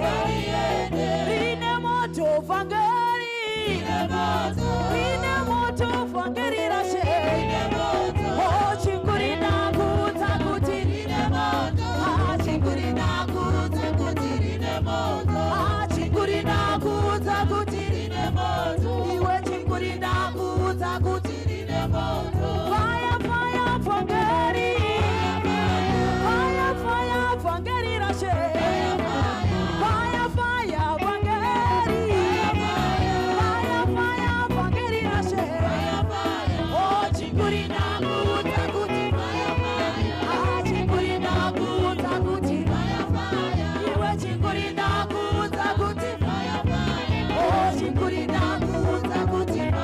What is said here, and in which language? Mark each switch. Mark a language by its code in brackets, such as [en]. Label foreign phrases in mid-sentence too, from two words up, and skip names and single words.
[sn] rine moto vangeri, rine moto vangeri rashe, oh chingurina kuta kuti rine moto, ah chingurina kuta kuti rine moto, ah chingurina kuta kuti rine moto, iwe chingurina kuta kuti rine moto. [en] Fire, fire, vangeri, fire, fire, [sn] vangeri rashe, [en] fire, fire, vangeri, fire, fire, [sn] vangeri rashe, oh chingurina kuta kuti, ah chingurina kuta kuti, iwe chingurina kuta kuti, oh chingurina kuta kuti,